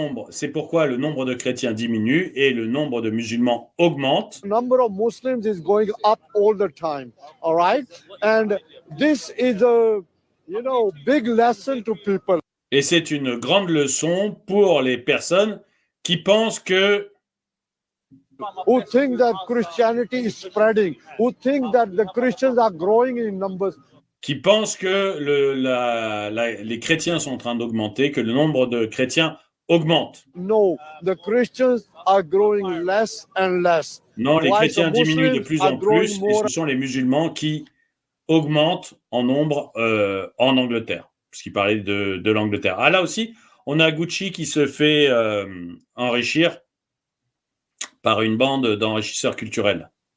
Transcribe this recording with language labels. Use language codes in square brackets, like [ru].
[fr] C'est pourquoi le nombre de chrétiens diminue et le nombre de musulmans augmente. [en] The number of Muslims is going up all the time. All right, and this is a big lesson to people. [fr] Et c'est une grande leçon pour les personnes qui pensent que [en] who think that Christianity is spreading, who think that the Christians are growing in numbers. [fr] Qui pensent que les chrétiens sont en train d'augmenter, que le nombre de chrétiens augmente. [en] No, the Christians are growing less and less. [fr] Non, les chrétiens diminuent de plus en plus, et ce sont les musulmans qui augmentent en nombre en Angleterre, puisqu'il parlait de l'Angleterre. Ah, là aussi, on a Gucci qui se fait enrichir par une bande d'enrichisseurs culturels.